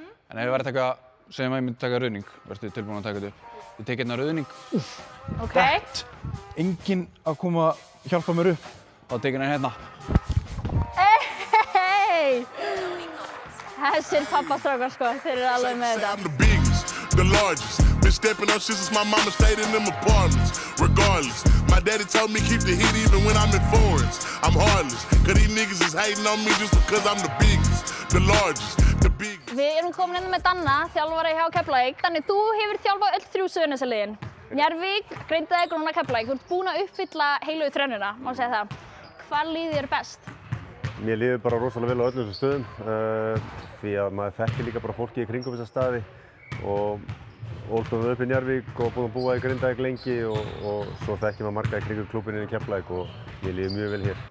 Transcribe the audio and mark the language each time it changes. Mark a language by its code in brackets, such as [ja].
[is] En ef ég væri að taka, segjum að ég myndi taka ruðning, verður þið tilbúin að taka þetta upp. Ég tek hérna ruðning, Ok. enginn að koma að hjálpa mér upp. Þá tek hérna hérna. Hey! Þessir pappastrákar, sko, þeir eru alveg með þetta. [en] I'm the biggest, the largest. Been stepping up shit since my mama stayed in them apartments. Regardless, my daddy told me keep the heat even when I'm in foreigns. I'm heartless, cause these niggas is hating on me just because I'm the biggest, the largest, the biggest. [is] Við erum komin inn með Danna, þjálfari hjá Keflavík. Danni, þú hefur þjálfað öll 3 Suðurnesjaliðin. Njarðvík, Grindavík og núna Keflavík. Þú ert búin að uppfylla heilu þrennuna, má segja það. Hvað líður þér best? Mér líður bara rosalega vel á öllum þessum stöðum því að maður þekkir líka bara fólki í kringum þessa staði og ólst upp í Njarðvík og búinn að búa í Grindavík lengi og svo þekkir maður marga í kringum klúbbinn í Keflavík og mér líður mjög vel hér.